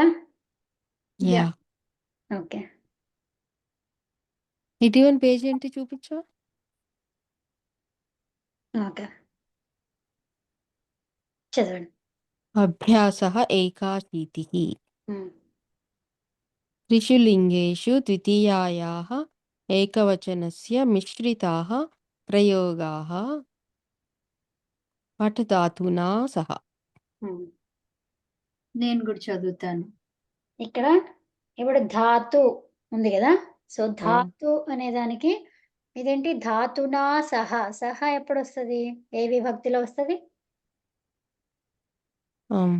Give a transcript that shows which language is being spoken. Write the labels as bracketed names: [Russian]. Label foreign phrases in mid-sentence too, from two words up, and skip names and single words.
[Telugu] యాహ్! యాహ్! ఓకే. ఇటీవల పేజ్ ఏంటి చూపించవా? ఓకే. చదవండి. [Sanskrit] అభ్యాసః ఏకాशीतिः. హ్మ్. त्रिषु लिङ्गेषु द्वितीयायाः एकवचनस्य मिश्रिताः प्रयोगाः पठ धातुना सह. హ్మ్. [Telugu] నేను గూడా చదువుతాను. ఇక్కడ ఇప్పుడు ధాతు ఉంది గదా! సో, ఆ! ధాతు అనే దానికి ఇదేంటి [Sanskrit] ధాతునా సహ. [Telugu] సహ ఎప్పుడొస్తది? ఏ విభక్తిలో వస్తది? హ్మ్.